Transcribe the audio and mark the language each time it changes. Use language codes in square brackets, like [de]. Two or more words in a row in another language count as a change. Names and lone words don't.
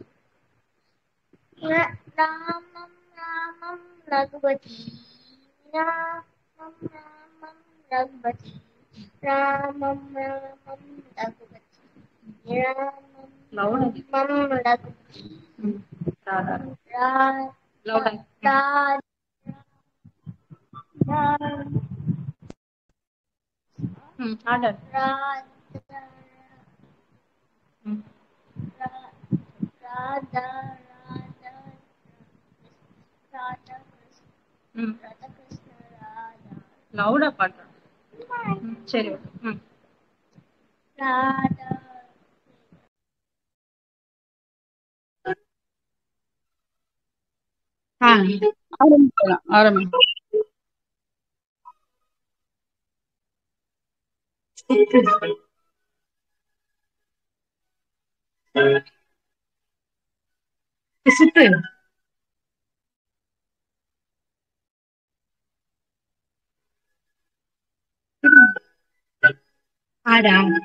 [sa] रामं रामं रघुपति रामं रामं रघुपति रामं रामं रघुपति रामं रामं रघुपति राधा राधा राधा राधा कृष्ण राधा [ta] லவுடா பாட்டு. சரி, ஓகே. राधा ஆரம்பிக்கலாம், ஆரம்பிக்கலாம். சித்து ஆடா